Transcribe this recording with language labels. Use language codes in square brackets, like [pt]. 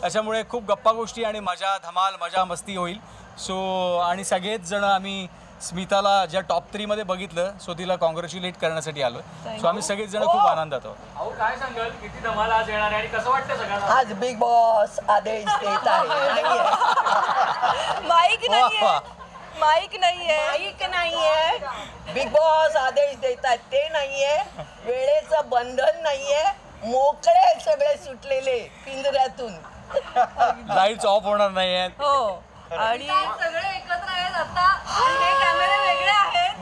[mr] त्याच्यामुळे खूप गप्पा गोष्टी आणि मजा धमाल मजा मस्ती होईल। सो आणि सगळेच जण आम्ही स्मिताला ज्या टॉप 3मध्ये बघितलं, सो तिला कॉंग्रॅच्युलेट करण्यासाठी आलो। सो आम्ही सगळेच जण खूप आनंदात आहोत। अहो काय सांगाल, किती धमाल आज येणार आहे आणि कसं वाटतं सगळ्यांना? आज बिग बॉस आदेश देत आहे। [hi] माइक नहीं है, माइक नहीं है, [mr] माईक नाही आहे, बिग बॉस आदेश देतात ते नाही आहे, वेळेचं बंधन नाही आहे, मोकळे सगळे सुटलेले पिंजऱ्यातून। लाईट्स ऑफ होणार नाही आहेत। हो आणि सगळे एकत्र आहेत आता आणि हे कॅमेरे वेगळे आहेत।